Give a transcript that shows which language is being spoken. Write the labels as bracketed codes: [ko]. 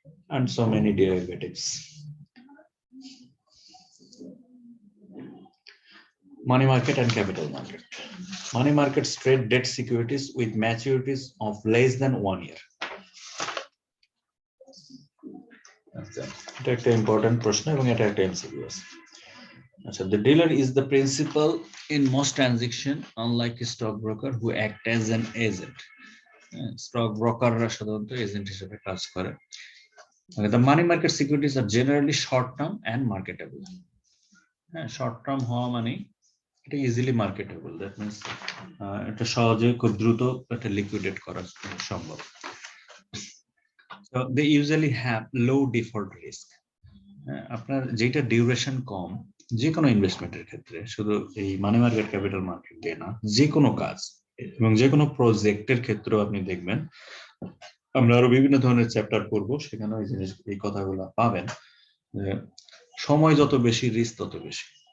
[en] and so many derivatives. Money market and capital market. Money markets trade debt securities with maturities of less than 1 year. [bn] এটা একটা important প্রশ্ন এবং এটা একটা MCQ আছে। [en] আচ্ছা, the dealer is the principal in most transaction unlike a stockbroker who act as an agent. [bn] Stock ব্রোকাররা সাধারণত এজেন্ট হিসেবে কাজ করে। [en] The money market securities are generally short term and marketable. [bn] হ্যাঁ, শর্ট টার্ম হওয়া মানে এটা ইজিলি মার্কেটেবল, দ্যাট মিন্স এটা সহজে খুব দ্রুত এটা লিকুইডেট করা সম্ভব। [en] So they usually have low default risk. [bn] আপনার যেটা ডিউরেশন কম, যে কোনো ইনভেস্টমেন্টের ক্ষেত্রে, শুধু এই মানি মার্কেট ক্যাপিটাল মার্কেট দিয়ে না, যে কোনো কাজ এবং যে কোনো প্রজেক্টের ক্ষেত্রেও আপনি দেখবেন, আমরা আরো বিভিন্ন ধরনের চ্যাপ্টার পড়বো, সেখানে এই জিনিস এই কথাগুলো পাবেন যে সময় যত বেশি রিস্ক তত বেশি।